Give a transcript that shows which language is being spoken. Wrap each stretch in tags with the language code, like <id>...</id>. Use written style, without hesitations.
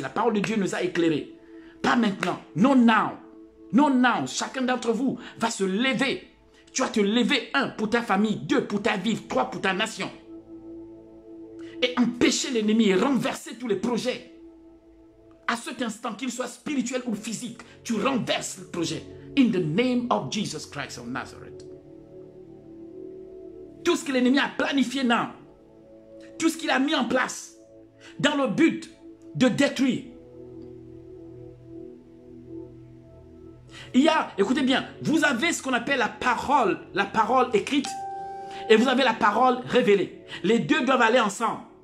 <fr>La parole de Dieu nous a éclairés. Pas maintenant. Non now. Non now. Chacun d'entre vous va se lever. Tu vas te lever, 1 pour ta famille, 2 pour ta ville, 3 pour ta nation. Et empêcher l'ennemi et renverser tous les projets. À cet instant, qu'il soit spirituel ou physique, tu renverses le projet.</fr> <en>In the name of Jesus Christ of Nazareth.</en> <fr>Tout ce que l'ennemi a planifié now, tout ce qu'il a mis en place, dans le but de détruire. Il y a, écoutez bien, vous avez ce qu'on appelle la parole écrite, et vous avez la parole révélée. Les deux doivent aller ensemble.</fr>